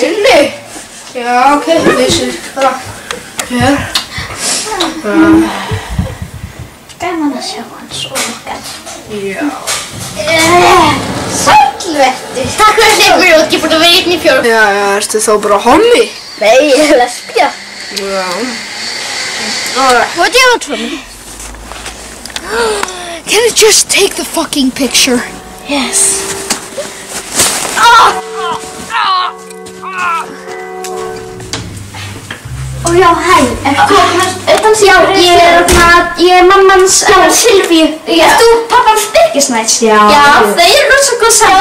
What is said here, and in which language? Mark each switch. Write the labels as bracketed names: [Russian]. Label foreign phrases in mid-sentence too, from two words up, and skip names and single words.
[Icelandic] Inni? Já, ok, þessi. Hér. Gaman að sjá hann svona. Já. Sælvertu. Takk fyrir að hleypa mér út, ég búin að vera hérna í 4. Já, ertu þá bara hommi? Nei, ég er lesbía. Já. [English] What do you want from me? Can I just take the fucking picture? Yes. [Icelandic] Ó já, hæ, ertu ég er mammans Silvíu. Ert þú pappans Birgisnæts? Já. Já, þau eru rosa góð saman.